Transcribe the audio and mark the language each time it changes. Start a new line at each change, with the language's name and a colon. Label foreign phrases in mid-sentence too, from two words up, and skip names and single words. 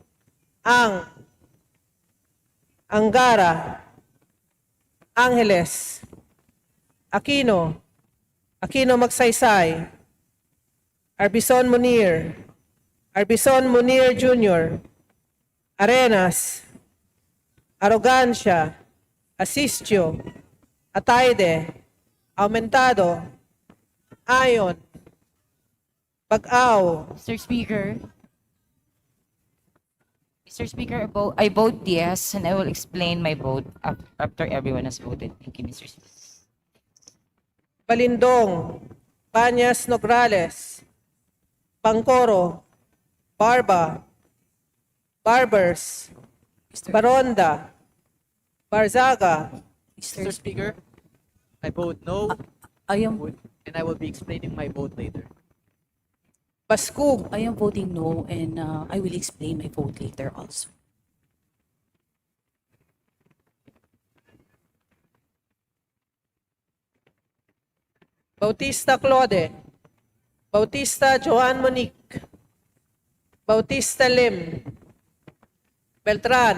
English: Angara, Angeles, Aquino, Aquino Magsaysay, Arbison Munir, Arbison Munir Jr., Arenas, Arrogancia, Asistio, Ataide, Aumentado, Ayon, Pag-aw, Mr. Speaker, I vote yes, and I will explain my vote after everyone has voted. Thank you, Mr. Speaker. Balindong, Panyas Nograles, Pangcoro, Barba, Barbers, Baronda, Barzaga, Mr. Speaker, I vote no, I am and I will be explaining my vote later. Baskug, I am voting no, and I will explain my vote later also. Bautista Claude, Bautista Joan Monique, Bautista Lim, Beltran,